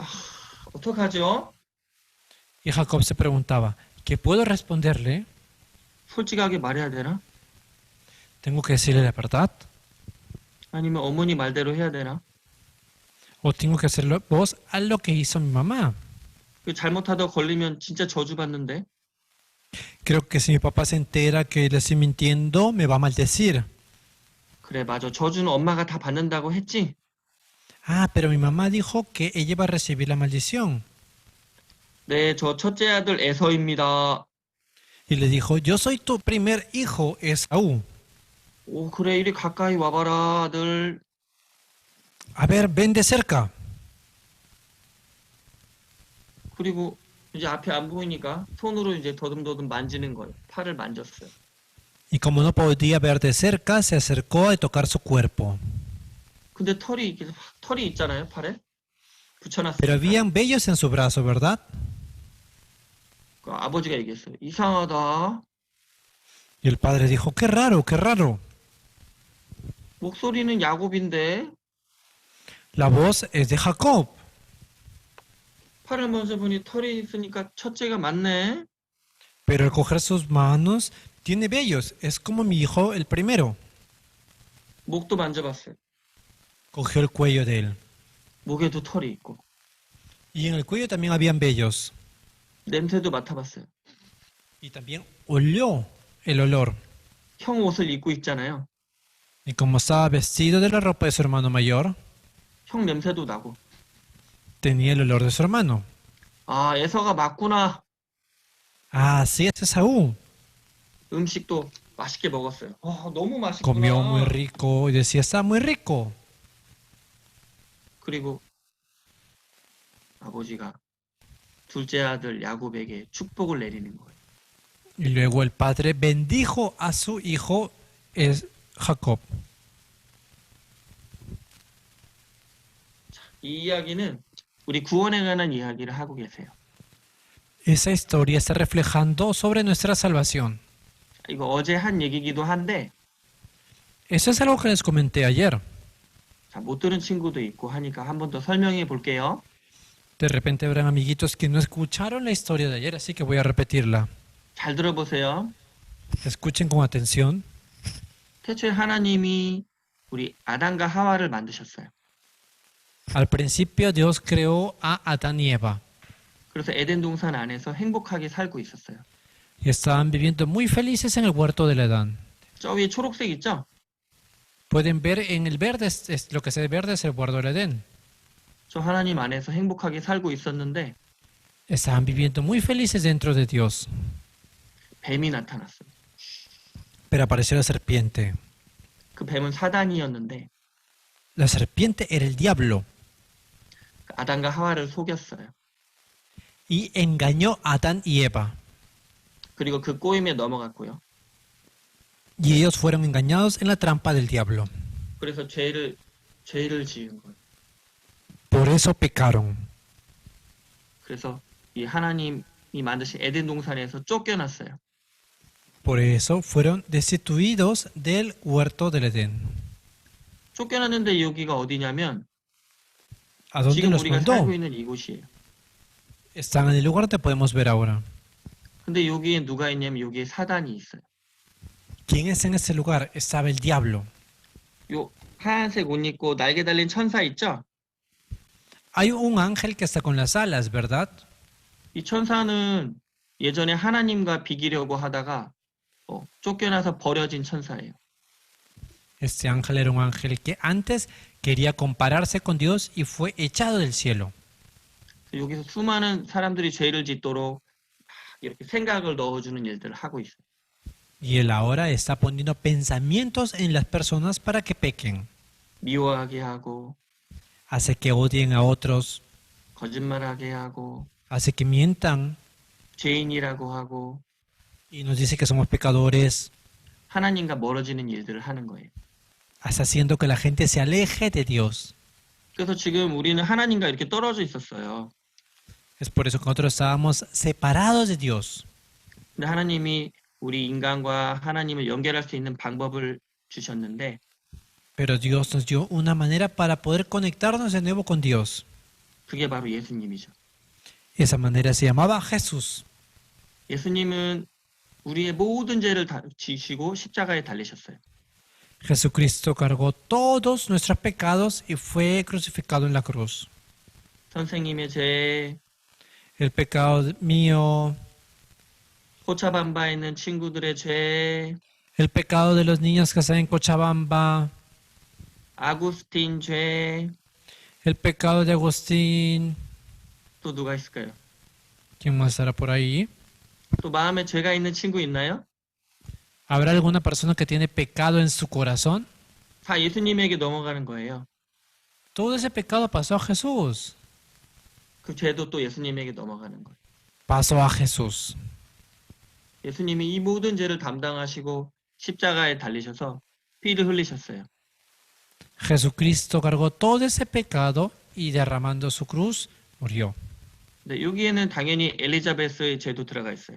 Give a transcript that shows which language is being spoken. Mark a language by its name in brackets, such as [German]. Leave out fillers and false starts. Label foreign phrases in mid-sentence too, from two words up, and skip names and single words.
[Korean] 어떡하죠? [Spanish] Y Jacob se preguntaba, ¿qué puedo responderle? [Korean] 솔직하게 말해야 되나? [Spanish] ¿Tengo que decirle la verdad? [Korean] 아니면 어머니 말대로 해야 되나? [Spanish] ¿O tengo que hacerlo vos a lo que hizo mi mamá? [Korean] 잘못하다 걸리면 진짜 저주받는데? [Spanish] Creo que si mi papá se entera que le estoy mintiendo, me va a maldecir. [Korean] 그래, 맞아. 저주는 엄마가 다 받는다고 했지? [Spanish] Ah, pero mi mamá dijo que ella va a recibir la maldición. [Korean] 네, 저 첫째 아들 에서입니다. [Spanish] y le dijo, yo soy tu primer hijo, Esaú. [Korean] 오, 그래, 이리 가까이 와봐라, 아들. [Spanish] A ver, ven de cerca. [Korean] 그리고 이제 앞이 안 보이니까 손으로 이제 더듬더듬 만지는 거예요. 팔을 만졌어요. [Spanish] Y como no podía ver de cerca, se acercó a tocar su cuerpo. [Korean] 근데 털이 있잖아요, 팔에. [Spanish] Pero [Korean] 붙여놨어요. [Spanish] habían vellos en su brazo, ¿verdad? [Korean] 그 아버지가 얘기했어요. 이상하다. [Spanish] Y el padre dijo, qué raro, qué raro. [Korean] 목소리는 야곱인데 [Spanish] La voz es de Jacob. [Korean] 팔을 만져보니 털이 있으니까 첫째가 맞네. [Spanish] Pero al coger sus manos, tiene vellos. Es como mi hijo el primero. [Korean] 목도 만져봤어요. [Spanish] Cogió el cuello de él. [Korean] 목에도 털이 있고. [Spanish] Y en el cuello también habían vellos. [Korean] 냄새도 맡아봤어요. [Spanish] Y también olió el olor. [Korean] 형 옷을 입고 있잖아요. [Spanish] Y como estaba vestido de la ropa de su hermano mayor, [Korean] 형 냄새도 나고. [Spanish] tenía el olor de su hermano. [Korean] 아, 에서가 맞구나. [Spanish] Ah, sí, es Esaú. [Korean] 음식도 맛있게 먹었어요. 너무 [Spanish] Comió muy [Korean] 맛있구나. [Spanish] rico y decía, está muy rico. [Korean] 그리고 아버지가 둘째 아들 야곱에게 축복을 내리는 거예요. [Spanish] Y luego el padre bendijo a su hijo Jacob. [Korean] 이 이야기는 우리 구원에 관한 이야기를 하고 계세요. [Spanish] Esa historia está reflejando sobre nuestra salvación. [Korean] 이거 어제 한 얘기기도 한데 [Spanish] Eso es algo que les comenté ayer. [Korean] 자, 못 들은 친구도 있고 하니까 한 번 더 설명해 볼게요. [Spanish] De repente habrán amiguitos que no escucharon la historia de ayer, así que voy a repetirla. [Korean] 잘 들어보세요. [Spanish] Escuchen con atención. [Korean] 태초에 하나님이 우리 아담과 하와를 만드셨어요. [Spanish] Al principio Dios creó a Adán y Eva [Korean] 그래서 에덴 동산 안에서 행복하게 살고 있었어요. [Spanish] y estaban viviendo muy felices en el huerto del Edén. [Korean] 저 위에 초록색 있죠? [Spanish] Pueden ver en el verde, lo que se ve verde es el huerto del Edén. [Korean] 저 하나님 안에서 행복하게 살고 있었는데 [Spanish] Estaban viviendo muy felices dentro de Dios. [Korean] 뱀이 나타났어요. [Spanish] Pero apareció la serpiente. [Korean] 그 뱀은 사단이었는데 [Spanish] La serpiente era el diablo [Korean] 아담과 하와를 속였어요. [Spanish] y engañó a Adán y Eva. [Korean] 그리고 그 꼬임에 넘어갔고요. [Spanish] Y ellos fueron engañados en la trampa del diablo. [Korean] 그래서 죄를 지은 거예요. [Spanish] Por eso pecaron. [Korean] 그래서 이 하나님이 만드신 에덴 동산에서 쫓겨났어요. [Spanish] Por eso fueron destituidos del huerto del Edén. [Korean] 쫓겨났는데 여기가 어디냐면 [Spanish] ¿A dónde [Korean] 지금 [Spanish] los [Korean] 우리가 [Spanish] mandó? [Korean] 살고 있는 이곳이에요. [Spanish] Están en el lugar que podemos ver ahora. [Korean] 근데 여기에 누가 있냐면 여기에 사단이 있어요. [Spanish] ¿Quién es en ese lugar? Estaba el diablo. [Korean] 요 하얀색 옷 입고 날개 달린 천사 있죠? [Spanish] Hay un ángel que está con las alas, ¿verdad? [Korean] 이 천사는 예전에 하나님과 비기려고 하다가 쫓겨나서 버려진 천사예요. [Spanish] Este ángel era un ángel que antes quería compararse con Dios y fue echado del cielo. [Korean] 여기서 수많은 사람들이 죄를 짓도록 이렇게 생각을 넣어주는 일들을 하고 있어요. [Spanish] Y él ahora está poniendo pensamientos en las personas para que pequen. [Korean] 미워하게 하고 [Spanish] Hace que odien a otros, [Korean] 거짓말하게 하고 [Spanish] hace que mientan [Korean] 죄인이라고 하고 [Spanish] y nos dice que somos pecadores. [Korean] 하나님과 멀어지는 일들을 하는 거예요. [Spanish] Está haciendo que la gente se aleje de Dios. [Korean] 그래서 지금 우리는 하나님과 이렇게 떨어져 있었어요. [Spanish] Es por eso que nosotros estábamos separados de Dios. [Korean] 근데 하나님이 우리 인간과 하나님을 연결할 수 있는 방법을 주셨는데 [Spanish] Pero Dios nos dio una manera para poder conectarnos de nuevo con Dios. [Korean] 그게 바로 예수님이죠. [Spanish] Esa manera se llamaba Jesús. [Korean] 예수님은 우리의 모든 죄를 다 지시고 십자가에 달리셨어요. [Spanish] Jesucristo cargó todos nuestros pecados y fue crucificado en la cruz. [Korean] 선생님의 죄, [Spanish] El pecado mío, [Korean] 코차밤바에 있는 친구들의 죄, [Spanish] el pecado de los niños que están en Cochabamba, [Korean] 아구스틴 죄, [Spanish] el pecado de Agustín. [Korean] 또 누가 있을까요? [Spanish] ¿Quién más estará por ahí? [Korean] 또 마음에 죄가 있는 친구 있나요? [Spanish] ¿Habrá alguna persona que tiene pecado en su corazón? [Korean] 다 예수님에게 넘어가는 거예요. [Spanish] Todo ese pecado pasó a Jesús. [Korean] 그 죄도 또 예수님에게 넘어가는 거예요. [Spanish] Pasó a Jesús. [Korean] 예수님이 이 모든 죄를 담당하시고 십자가에 달리셔서 피를 흘리셨어요. [Spanish] Jesucristo cargó todo ese pecado y derramando su cruz murió. [Korean] 네, 여기에는 당연히 엘리자베스의 죄도 들어가 있어요.